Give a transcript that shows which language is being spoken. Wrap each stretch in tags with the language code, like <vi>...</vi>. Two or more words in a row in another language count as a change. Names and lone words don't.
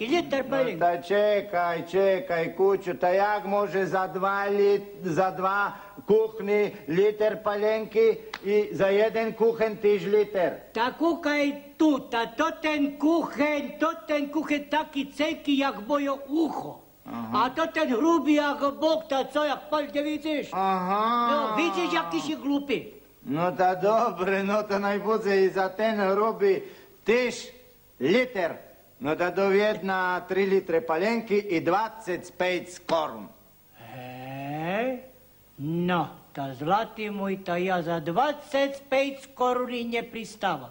<sk>No ta čekaj, kuču, ta jak môže za 2 kuchny liter palenky i za 1 kuchen týž liter? Ta kúkaj tu, to ten kuchen taký celký, jak moje ucho. A to ten hrubý, jak bok, ta co, jak palte, vidíš? Aha. No, vidíš, jaký si glupý. No ta dobre, no to najbude i za ten hrubý týž liter. No ta doviedna 3 litre palenky i 25 korun. Hej, no, ta zlatý môj, ta ja za 25 koruny nepristávam.</sk>